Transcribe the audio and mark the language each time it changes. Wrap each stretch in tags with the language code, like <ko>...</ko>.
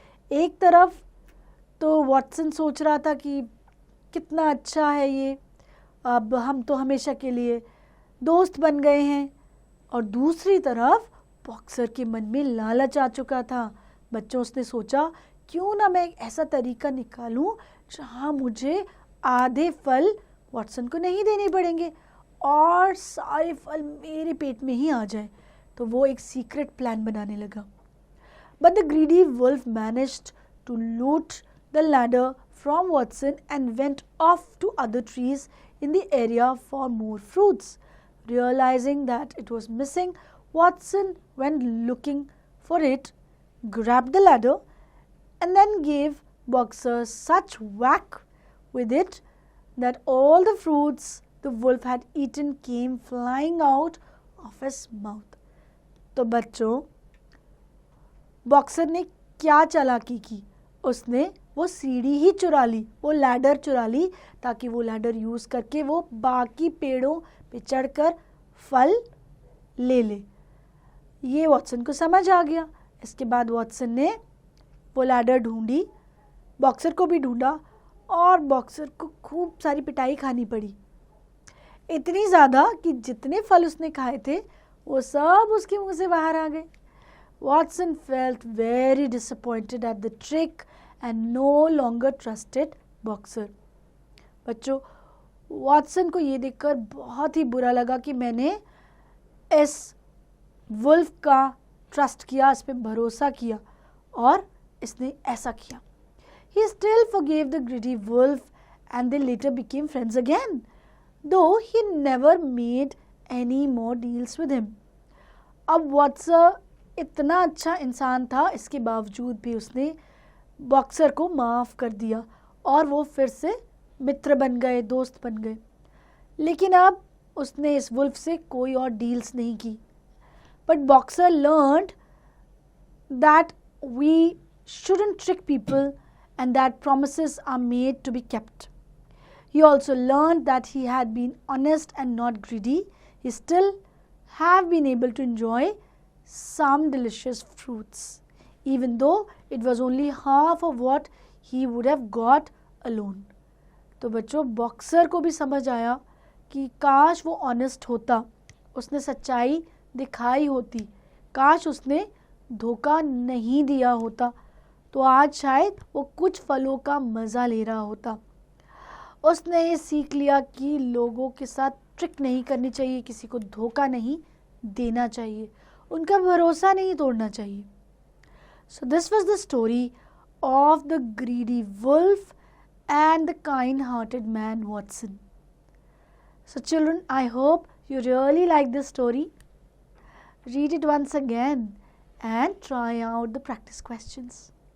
<hi>एक तरफ तो वॉटसन सोच रहा था कि कितना अच्छा है ये, अब हम तो हमेशा के लिए दोस्त बन गए हैं, और दूसरी तरफ बॉक्सर के मन में लालच आ चुका था. बच्चों, उसने सोचा क्यों ना मैं एक ऐसा तरीका निकालूं जहां मुझे आधे फल वॉटसन को नहीं देने पड़ेंगे और सारे फल मेरे पेट में ही आ जाए. तो वो एक सीक्रेट प्लान बनाने लगा.</hi> <en>But the greedy wolf managed to loot the ladder from Watson and went off to other trees in the area for more fruits. Realizing that it was missing, Watson went looking for it, grabbed the ladder, and then gave Boxer such whack with it that all the fruits the wolf had eaten came flying out of his mouth.</en> <hi>तो बच्चों, boxer ने क्या चालाकी की? उसने वो सीढ़ी ही चुरा ली, वो लैडर चुरा ली, ताकि वो लैडर यूज़ करके वो बाकी पेड़ों पे चढ़कर फल ले ले. ये वॉटसन को समझ आ गया. इसके बाद वॉटसन ने वो लैडर ढूंढी, बॉक्सर को भी ढूंढा, और बॉक्सर को खूब सारी पिटाई खानी पड़ी. इतनी ज़्यादा कि जितने फल उसने खाए थे वो सब उसके मुंह से बाहर आ गए.</hi> <en>Watson felt very disappointed at the trick and no longer trusted Boxer.</en> <hi>बच्चों, वॉटसन को ये देखकर बहुत ही बुरा लगा कि मैंने इस वुल्फ का ट्रस्ट किया, इस पे भरोसा किया, और इसने ऐसा किया.</hi> <en>He still forgave the greedy wolf and they later became friends again, though he never made any more deals with him.</en> <hi>अब वॉटसन इतना अच्छा इंसान था, इसके बावजूद भी उसने बॉक्सर को माफ़ कर दिया और वो फिर से मित्र बन गए, दोस्त बन गए. लेकिन अब उसने इस वुल्फ से कोई और डील्स नहीं की.</hi> <en>But Boxer learned that we shouldn't trick people and that promises are made to be kept. He also learned that he had been honest and not greedy. He still have been able to enjoy some delicious fruits, even though it was only half of what he would have got alone.</en> <hi>तो बच्चों, boxer को भी समझ आया कि काश वो honest होता, उसने सच्चाई दिखाई होती, काश उसने धोखा नहीं दिया होता, तो आज शायद वो कुछ फलों का मज़ा ले रहा होता. उसने ये सीख लिया कि लोगों के साथ ट्रिक नहीं करनी चाहिए, किसी को धोखा नहीं देना चाहिए, उनका भरोसा नहीं तोड़ना चाहिए.</hi> <en>So this was the story of the greedy wolf and the kind-hearted man Watson. So children, I hope you really like this story. Read it once again and try out the practice questions.</en>